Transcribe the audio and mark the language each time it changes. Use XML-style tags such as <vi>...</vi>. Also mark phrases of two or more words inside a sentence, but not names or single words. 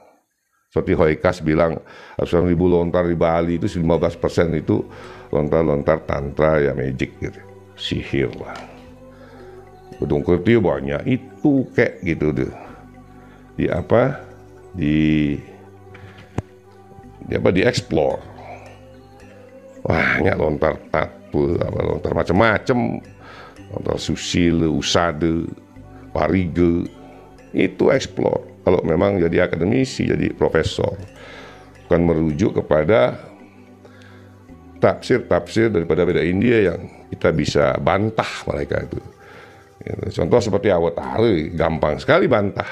<id>Seperti Hoikas bilang, ratusan ribu lontar di Bali itu 15% itu lontar-lontar tantra ya, magic gitu, sihir lah. Bedung Kertio banyak itu kayak gitu deh. Di explore. Banyak lontar tapu, lontar macam-macam, lontar susila, usada, parige, itu explore. Kalau memang jadi akademisi, jadi profesor, bukan merujuk kepada tafsir daripada Weda India yang kita bisa bantah mereka itu. Contoh seperti Awatara, gampang sekali bantah.</id>